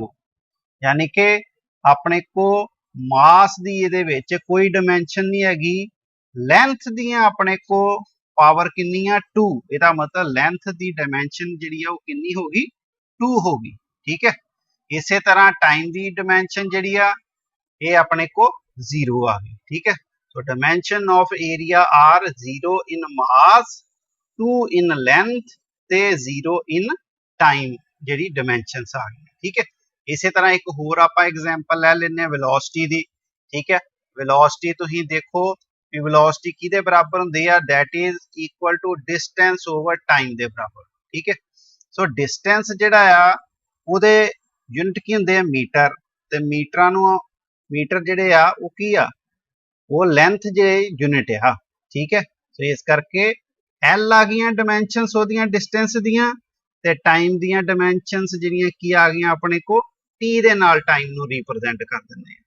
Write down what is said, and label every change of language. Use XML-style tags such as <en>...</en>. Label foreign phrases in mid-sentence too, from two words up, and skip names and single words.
<pa>ਯਾਨੀ ਕਿ ਆਪਣੇ ਕੋ ਮਾਸ ਦੀ ਇਹਦੇ ਵਿੱਚ ਕੋਈ ਡਾਇਮੈਂਸ਼ਨ ਨਹੀਂ ਹੈਗੀ। ਲੈਂਥ ਦੀਆਂ ਆਪਣੇ ਕੋ ਪਾਵਰ ਕਿੰਨੀ ਆ 2, ਇਹਦਾ ਮਤਲਬ ਲੈਂਥ ਦੀ ਡਾਇਮੈਂਸ਼ਨ ਜਿਹੜੀ ਆ ਉਹ ਕਿੰਨੀ ਹੋ ਗਈ 2 ਹੋ ਗਈ। ਠੀਕ ਹੈ, ਇਸੇ ਤਰ੍ਹਾਂ ਟਾਈਮ ਦੀ ਡਾਇਮੈਂਸ਼ਨ ਜਿਹੜੀ ਆ ਇਹ ਆਪਣੇ ਕੋ 0 ਆ ਗਈ। ਠੀਕ ਹੈ,</pa> <en>so dimension of area are 0 in mass, 2 in length ਤੇ 0 in time ਜਿਹੜੀ dimensions</en> <pa>ਆ ਗਈ। ਠੀਕ ਹੈ, ਇਸੇ ਤਰ੍ਹਾਂ ਇੱਕ ਹੋਰ ਆਪਾਂ ਐਗਜ਼ਾਮਪਲ ਲੈ ਲੈਂਦੇ ਹਾਂ ਵੈਲੋਸਿਟੀ ਦੀ। ਠੀਕ ਹੈ, ਵੈਲੋਸਿਟੀ ਤੁਸੀਂ ਦੇਖੋ ਵੀ ਵੈਲੋਸਿਟੀ ਕਿਹਦੇ ਬਰਾਬਰ ਹੁੰਦੀ ਆ,</pa> <en>that is equal to distance over time</en> <pa>ਦੇ ਬਰਾਬਰ। ਠੀਕ ਹੈ, ਸੋ ਡਿਸਟੈਂਸ ਜਿਹੜਾ ਆ ਉਹਦੇ ਯੂਨਿਟ ਕੀ ਹੁੰਦੇ ਆ ਮੀਟਰ, ਤੇ ਮੀਟਰਾਂ ਨੂੰ ਮੀਟਰ ਜਿਹੜੇ ਆ ਉਹ ਕੀ ਆ ਉਹ ਲੈਂਥ ਜਿਹੜੇ ਯੂਨਿਟ ਆ। ਠੀਕ ਹੈ, ਸੋ ਇਸ ਕਰਕੇ ਐਲ ਆ ਗਈਆਂ ਡਾਇਮੈਂਸ਼ਨਸ ਉਹਦੀਆਂ ਡਿਸਟੈਂਸ ਦੀਆਂ ਤੇ ਟਾਈਮ ਦੀਆਂ ਡਾਈਮੈਂਸ਼ਨਸ ਜਿਹੜੀਆਂ ਕੀ ਆ ਗਈਆਂ ਆਪਣੇ ਕੋ t ਦੇ ਨਾਲ ਟਾਈਮ ਨੂੰ ਰਿਪਰੈਜ਼ੈਂਟ ਕਰ ਦਿੰਦੇ ਆ।</pa>